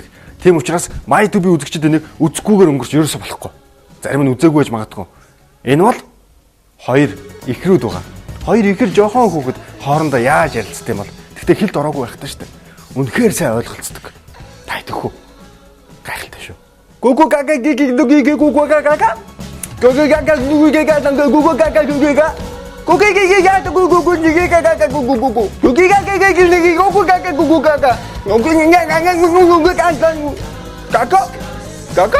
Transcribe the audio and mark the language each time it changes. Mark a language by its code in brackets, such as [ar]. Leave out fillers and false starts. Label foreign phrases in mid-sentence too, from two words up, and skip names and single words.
[mn] Тийм учраас MyTube үзэгчид энийг үзэхгүйгээр өнгөрч ерөөсө болохгүй. Зарим нь үзээгүй байж магадгүй. Энэ бол Хоёр ихрүүд байгаа. Хоёр ихэр жоохон хүүхэд хоорондоо яаж ярилцдаг юм бол тэгтээ хэлд ороогүй байх таа шүү дээ. Үнэхээр сайн ойлголцдог. Тайтггүй. Гайхалтай шүү. Гүгү гага гиги дуги гүгү гага. Гүгү гага дуги гага гүгү гага дуги гага. Гүгү гага гүгү гүгү гага гүгү гүгү. Гүгү гага гиги гүгү гага гүгү гага. Гүгү гага гүгү гага. Гага. Гага.